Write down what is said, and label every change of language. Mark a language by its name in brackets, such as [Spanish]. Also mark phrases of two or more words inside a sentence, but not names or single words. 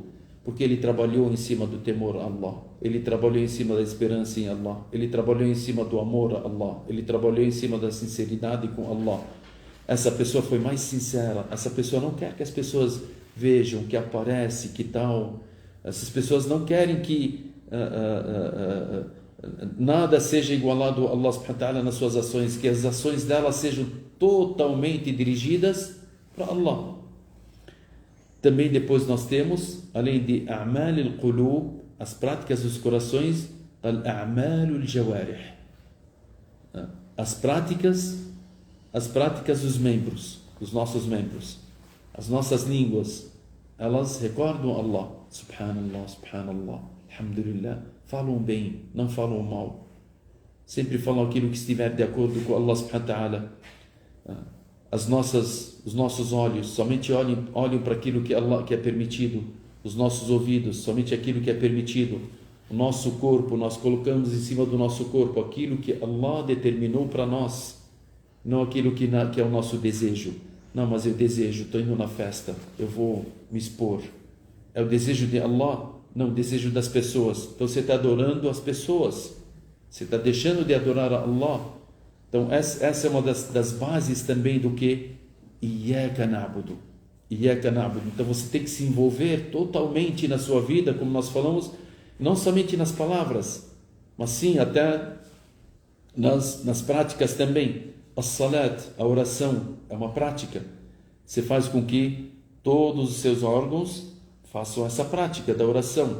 [Portuguese] Porque ele trabalhou em cima do temor a Allah, ele trabalhou em cima da esperança em Allah, ele trabalhou em cima do amor a Allah, ele trabalhou em cima da sinceridade com Allah. Essa pessoa foi mais sincera, essa pessoa não quer que as pessoas vejam, que aparece, que tal. Essas pessoas não querem que nada seja igualado a Allah [Arabic] سبحانه وتعالى [Portuguese] nas suas ações, que as ações delas sejam totalmente dirigidas para Allah. Também depois nós temos, além de [Arabic] أعمال القلوب, [Portuguese] as práticas dos corações, [Arabic] الأعمال الجوارح, [Portuguese] as práticas dos membros, dos nossos membros, as nossas línguas, elas recordam Allah, [Arabic] سبحان الله، سبحان الله، الحمد لله, [Portuguese] falam bem, não falam mal, sempre falam aquilo que estiver de acordo com Allah [Arabic] سبحانه وتعالى. [Portuguese] Os nossos olhos somente olham para aquilo que é permitido, os nossos ouvidos somente aquilo que é permitido, o nosso corpo, nós colocamos em cima do nosso corpo aquilo que Allah determinou para nós, não aquilo que é o nosso desejo. Não, mas eu desejo, estou indo na festa, eu vou me expor. É o desejo de Allah? Não, o desejo das pessoas. Então você está adorando as pessoas, você está deixando de adorar a Allah. Então essa é uma das bases também do que [Arabic] إياك نعبد. إياك نعبد. [Portuguese] Então você tem que se envolver totalmente na sua vida, como nós falamos, não somente nas palavras, mas sim até nas práticas também. As-salat, a oração, é uma prática. Você faz com que todos os seus órgãos façam essa prática da oração.